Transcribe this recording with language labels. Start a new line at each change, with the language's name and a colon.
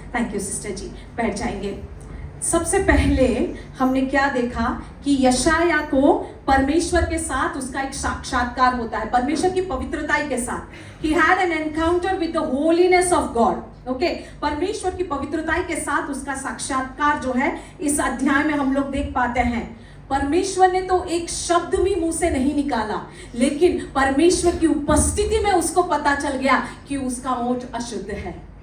Hindi: Thank you sister जी, बैठ जाएंगे। सबसे पहले हमने क्या देखा कि यशाया को परमेश्वर के साथ उसका एक साक्षात्कार होता है, परमेश्वर की पवित्रता के साथ।
English: He had an encounter with the holiness of God.
Hindi: Okay, परमेश्वर की पवित्रता के साथ उसका साक्षात्कार जो है इस अध्याय में हम लोग देख पाते हैं। परमेश्वर ने तो एक शब्द भी मुंह से नहीं निकाला, लेकिन परमेश्वर की उपस्थिति में उसको पता चल गया कि उसका ओठ अशुद्ध है।